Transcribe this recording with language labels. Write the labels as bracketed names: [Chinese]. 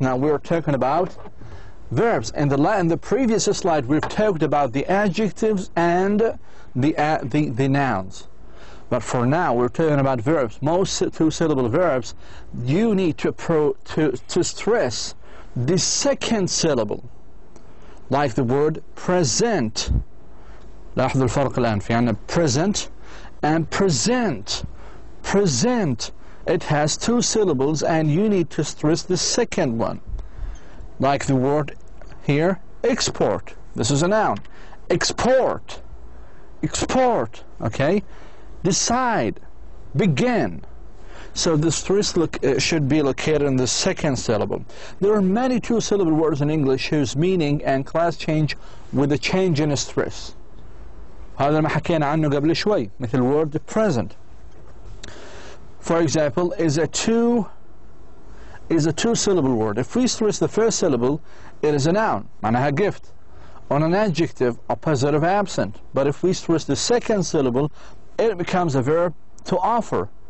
[English] Now we're talking about verbs. In the previous slide, we've talked about the adjectives and the nouns. But for now, we're talking about verbs. Most 2-syllable verbs, you need to stress the second syllable, like the word present. [Arabic] لاحظوا الفرق الآن في عندنا [English] present and present. Present, it has 2 syllables, and you need to stress the second one, like the word here export. This is a noun. Export. Export. Okay. Decide. Begin. So the stress should be located in the second syllable. There are many 2-syllable words in English whose meaning and class change with a change in stress. [Arabic] هذا ما حكينا عنه قبل شوي، مثل [English] word present. For example, is a 2-syllable word. If we stress the first syllable, it is a noun, [Arabic] معناها [English] gift. On an adjective, opposite of absent. But if we stress the second syllable, it becomes a verb to offer.